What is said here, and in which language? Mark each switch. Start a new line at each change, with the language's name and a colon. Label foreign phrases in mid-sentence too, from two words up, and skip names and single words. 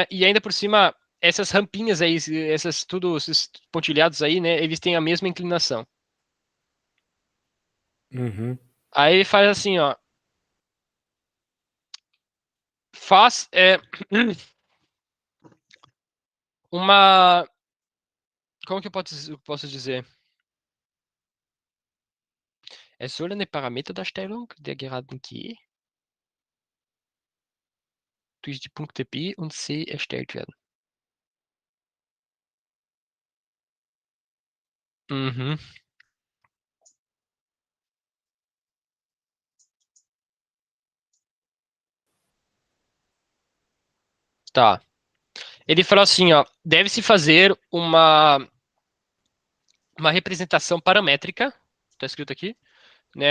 Portuguese: E ainda por cima, essas rampinhas aí, essas tudo, esses pontilhados aí, né, eles têm a mesma inclinação. Uhum. Aí ele faz assim, ó, faz uma, como que eu posso dizer?
German: Es soll eine Parameterdarstellung der geraden G durch die Punkte B und C erstellt werden. Uhum.
Portuguese: Tá. Ele falou assim, ó, deve-se fazer uma representação paramétrica, tá escrito aqui, né?